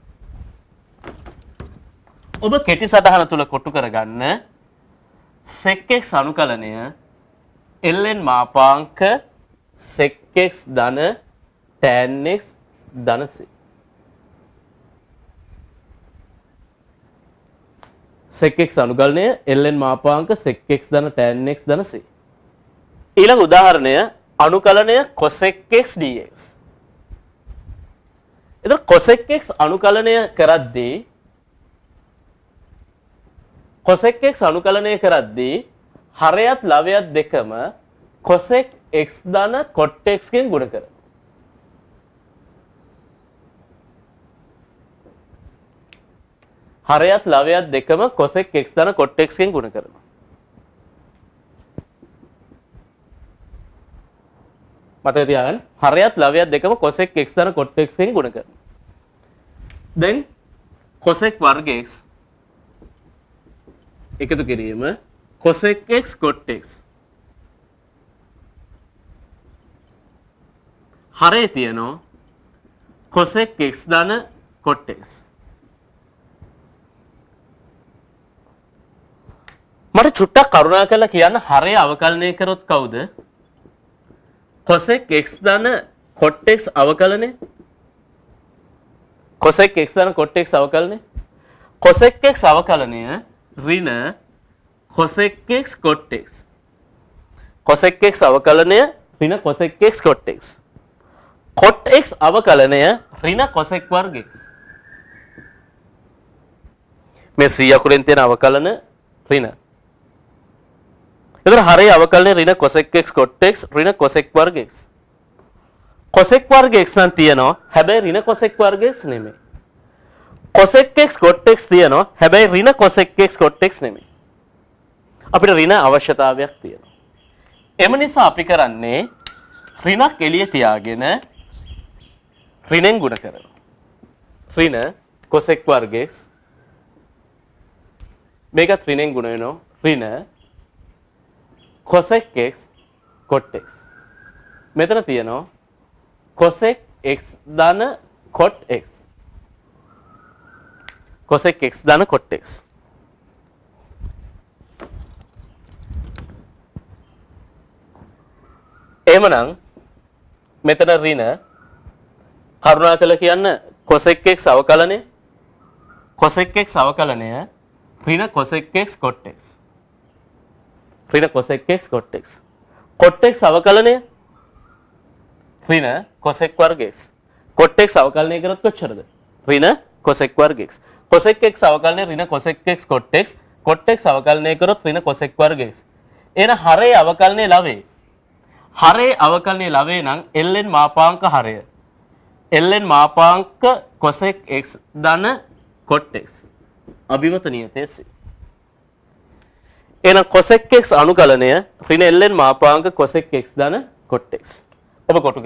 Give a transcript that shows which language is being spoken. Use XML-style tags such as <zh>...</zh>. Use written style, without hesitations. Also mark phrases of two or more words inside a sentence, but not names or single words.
<si>ඔබ කෙටි සටහන තුල කොටු කරගන්න sec x අනුකලනය ln මාපාංක sec x ධන tan x ධන c. sec x අනුකලනය ln මාපාංක sec x ධන tan x ධන c. ඊළඟ උදාහරණය අනුකලනය cosec x dx. එතකොට cosec x අනුකලනය කරද්දී cosec x අනුකලනය කරද්දී හරයත් ලවයත් දෙකම cosec x ධන cot x කින් ගුණ කරනවා. හරයත් ලවයත් දෙකම cosec x ධන cot x කින් ගුණ කරනවා. මතක තියාගන්න හරයත් ලවයත් දෙකම cosec x ධන cot x කින් ගුණ කරනවා. දැන් cosec වර්ග x එකතු කිරීම cosec x cot x. හරේ තියෙනවා cosec x ධන cot x. මට චුට්ටක් කරුණා කරලා කියන්න හරය අවකලනය කරොත් කවුද? cosec x ධන cot x අවකලනය. cosec x ධන cot x අවකලනය. cosec x අවකලනය ඍණ cosec x cot x. cosec x අවකලනය ඍණ cosec x cot x. cot x අවකලනය ඍණ cosec වර්ග x. මේ c අකුරෙන් තියෙන අවකලන ඍණ. එතන හරේ අවකලනය ඍණ cosec x cot x ඍණ cosec වර්ග x. cosec වර්ග x නම් තියෙනවා හැබැයි ඍණ cosec වර්ග x නෙමෙයි. cosec x cot x තියෙනවා හැබැයි ඍණ cosec x cot x නෙමෙයි. අපිට ඍණ අවශ්‍යතාවයක් තියෙනවා. එම නිසා අපි කරන්නේ ඍණක් එළිය තියාගෙන ඍණෙන් ගුණ කරනවා. ඍණ cosec වර්ග x මේකත් ඍණෙන් ගුණ වෙනවා ඍණ cosec x cot x. මෙතන තියෙනවා cosec x ධන cot x. cosec x ධන cot x. එහෙමනම් මෙතන ඍණ කරුණාකර කියන්න cosec x අවකලනය. cosec x අවකලනය ඍණ cosec x cot x. ඍණ cosec x cot x. cot x අවකලනය ඍණ cosec වර්ග x. cot x අවකලනය කරොත් කොච්චරද? ඍණ cosec වර්ග x. cosec x අවකලනය ඍණ cosec x cot x. cot x අවකලනය කරොත් ඍණ cosec වර්ග x. එන හරේ අවකලනය ලවේ. හරේ අවකලනය ලවේ නම් ln මාපාංක හරය. ln මාපාංක cosec x ධන cot x. අභිමත නියතය C. එහෙනම් cosec x අනුකලනය ඍණ ln මාපාංක cosec x ධන cot x.</si>